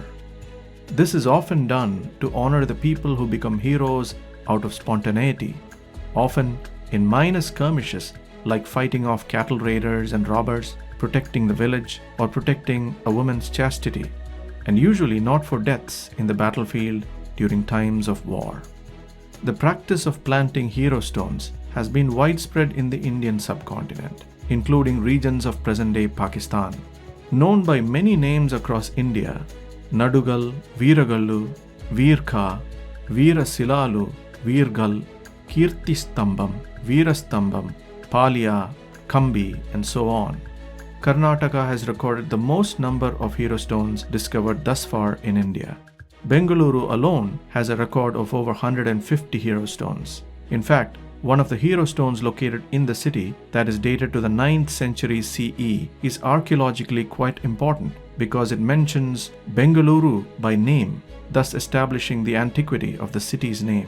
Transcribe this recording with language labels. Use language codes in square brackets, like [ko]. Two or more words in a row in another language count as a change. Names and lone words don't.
[en] This is often done to honor the people who become heroes out of spontaneity, often in minor skirmishes like fighting off cattle raiders and robbers, protecting the village, or protecting a woman's chastity, and usually not for deaths in the battlefield during times of war. The practice of planting Herostones has been widespread in the Indian subcontinent, including regions of present-day Pakistan. Known by many names across India, Nadugal, Veeragallu, Veerka, Veerasilalu, Veergal, Kirtistambam, Veerastambam, Palya, Kambi, and so on. Karnataka has recorded the most number of Herostones discovered thus far in India. Bengaluru alone has a record of over 150 Herostones. In fact, one of the Herostones located in the city that is dated to the 9th century CE is archaeologically quite important because it mentions Bengaluru by name, thus establishing the antiquity of the city's name.